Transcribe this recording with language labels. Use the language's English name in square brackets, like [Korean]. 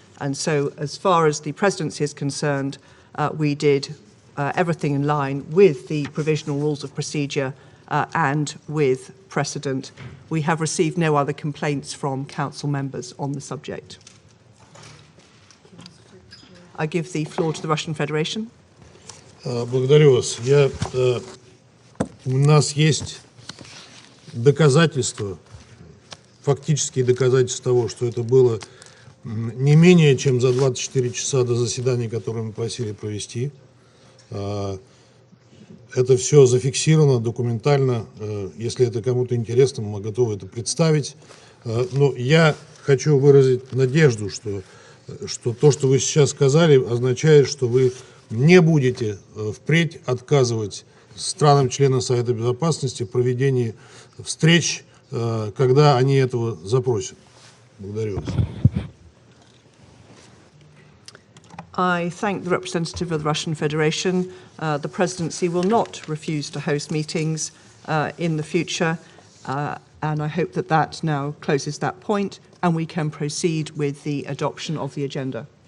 [English] And so, as far as the presidency is concerned, we did everything in line with the provisional rules of procedure and with precedent. We have received no other complaints from council members on the subject. I give the floor to the Russian Federation. [Russian] Благодарю вас. У нас есть доказательства, фактические доказательства того, что это было не менее чем за 24 часа до заседания, которое мы просили провести. Это все зафиксировано документально. Если это кому-то интересно, мы готовы это представить. Но я хочу выразить надежду, что то, что вы сейчас сказали, означает, что вы не будете впредь отказывать странам-членам Совета Безопасности в проведении встреч когда они этого запросят. Благодарю вас. [English] I thank the representative of the Russian Federation. The presidency will not refuse to host meetings in the future, and I hope that that now closes that point and we can proceed with the adoption of the agenda.